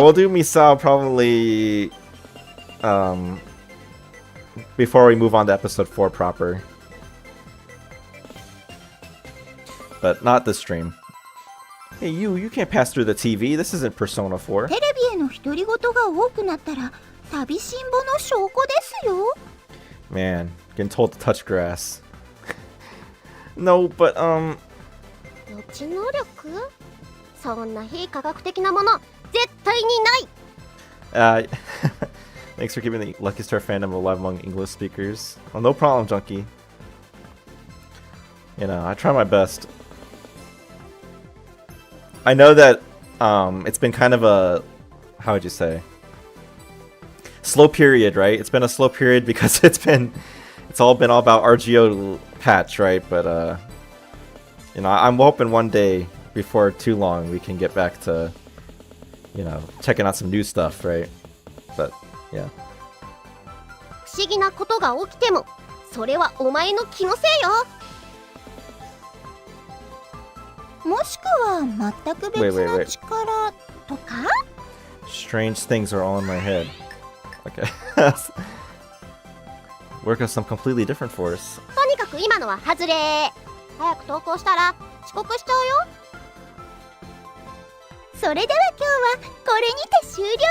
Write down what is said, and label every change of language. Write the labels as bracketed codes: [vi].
[en] Now we'll do Misao probably before we move on to episode 4 proper. But not this stream. Hey you can't pass through the TV. This isn't Persona 4. [ja] テレビへの独り言が多くなったら寂しんぼの証拠ですよ。 [en] Man, getting told to touch grass. No, but [ja] 予知能力？そんな非科学的なもの絶対にない。 [en] thanks for keeping the Lucky Star fandom alive among English speakers. Oh, no problem, Junkie. You know, I try my best. I know that it's been kind of a, how would you say, slow period, right? It's been a slow period because it's all been all about RGO patch, right? But you know, I'm hoping one day before too long we can get back to, you know, checking out some new stuff, right? But yeah. [ja] 不思議なことが起きてもそれはお前の気のせいよ。もしくは全く別の力とか？ [en] Strange things are all in my head. Okay. Work on some completely different force. [ja] とにかく今のは外れ。早く投稿したら遅刻しちゃうよ。それでは今日はこれにて終了。